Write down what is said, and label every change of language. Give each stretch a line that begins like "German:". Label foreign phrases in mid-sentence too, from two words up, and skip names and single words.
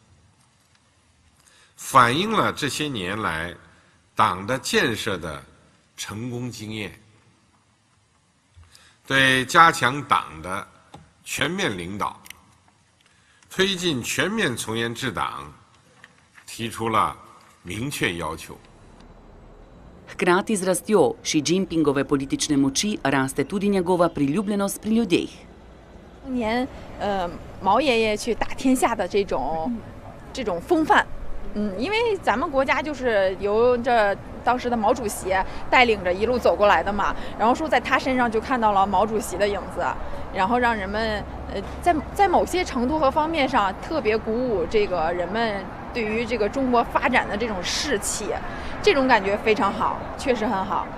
Chinese: 反映了这些年来党的建设的成功经验，对加强党的全面领导、推进全面从严治党提出了明确要求。
Slovenian: Hkrati z rastjo Xi Jinpingove politične moči raste tudi njegova priljubljenost pri ljudeh.
Chinese: 年毛爷爷去打天下的这种风范，因为咱们国家就是由这当时的毛主席带领着一路走过来的嘛，然后说在他身上就看到了毛主席的影子，然后让人们在某些程度和方面上特别鼓舞这个人们对于这个中国发展的这种士气，这种感觉非常好，确实很好。